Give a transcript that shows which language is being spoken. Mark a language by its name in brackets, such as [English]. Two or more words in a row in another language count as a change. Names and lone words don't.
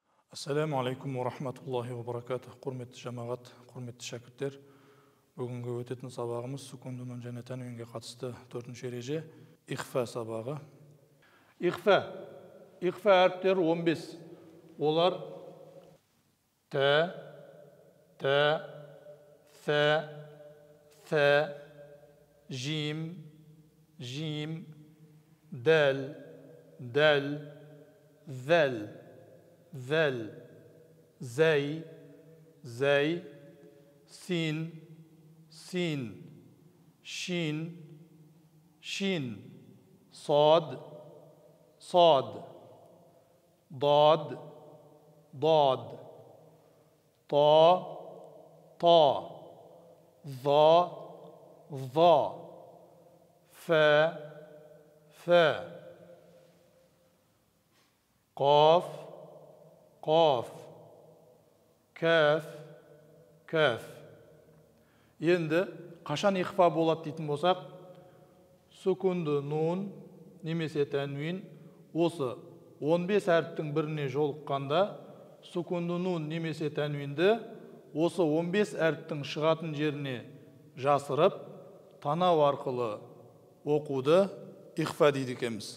[Arabic] السلام عليكم ورحمة الله وبركاته. [Kazakh] Құрметті жамағат, құрметті шәкірттер. Бүгінгі өтетін сабағымыз сукундунун және тәнвинге қатысты 4-ші ереже ихфа сабағы. Ихфа әріптері 15. Олар т, th, jim, [Arabic] dal, ذل زي سين شين صاد ضاد طا ظا فا قاف кәф. [Kazakh] Енді қашан ихфа болады дейтін болсақ, сукунды нун немесе тәнвин осы 15 әріптің біріне жолыққанда, сукунды нун немесе тәнвинді осы 15 әріптің шығатын жеріне жасырып, танау арқылы оқуды ихфа дейді екенбіз.